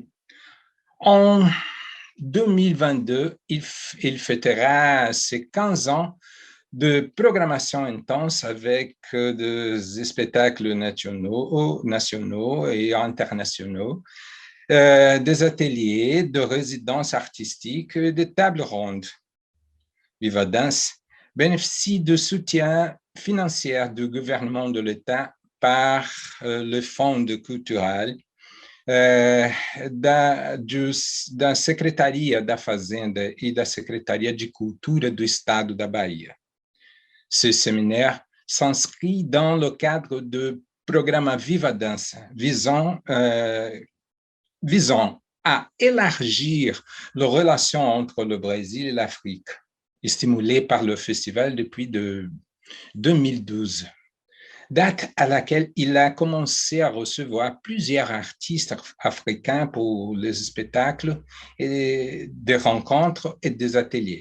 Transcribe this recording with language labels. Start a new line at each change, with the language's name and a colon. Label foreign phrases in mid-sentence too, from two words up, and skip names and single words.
French: En 2022, il fêtera ses 15 ans de programmation intense avec des spectacles nationaux et internationaux, des ateliers, de résidences artistiques et des tables rondes. Viva Dança bénéficie de soutien financier du gouvernement de l'État par le Fonds culturel,
Portuguese: da Secretaria da Fazenda e da Secretaria de Cultura do Estado da Bahia.
French: Ce séminaire s'inscrit dans le cadre du programme Viva Dança, visant à élargir les relations entre le Brésil et l'Afrique, stimulé par le festival depuis 2012, date à laquelle il a commencé à recevoir plusieurs artistes africains pour les spectacles, et des rencontres et des ateliers.